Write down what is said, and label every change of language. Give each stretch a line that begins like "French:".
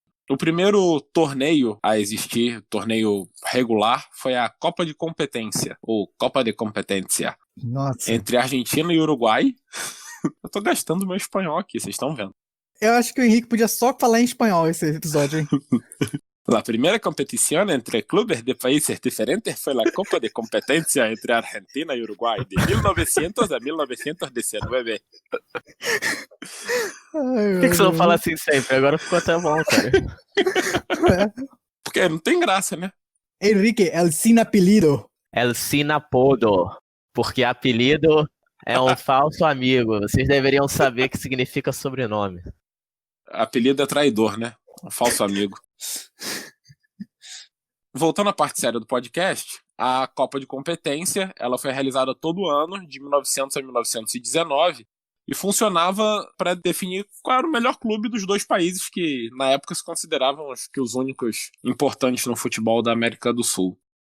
Portuguese: O primeiro torneio a existir, torneio regular, foi a Copa de Competência, ou Copa de Competência, Nossa. entre Argentina e Uruguai. Eu tô gastando meu espanhol aqui, vocês estão vendo. Eu acho que o Henrique podia só falar em espanhol esse episódio, hein?
Spanish: La primera competición entre clubes de países diferentes fue la Copa de Competencia entre Argentina y Uruguay de 1900 a 1919.
Portuguese: Por que você não fala assim sempre? Agora ficou até bom, cara. Porque não tem graça, né?
Spanish: Henrique, el sin apelido. El sin apodo.
Portuguese: Porque apelido é um falso amigo. Vocês deveriam saber o que significa sobrenome. Apelido é traidor, né? Um falso amigo. Voltando à parte séria do podcast, a Copa de Competência, ela foi realizada todo ano, de 1900 a 1919, e funcionava para definir qual era o melhor clube dos dois países que, na época, se consideravam os únicos importantes no futebol da América do Sul.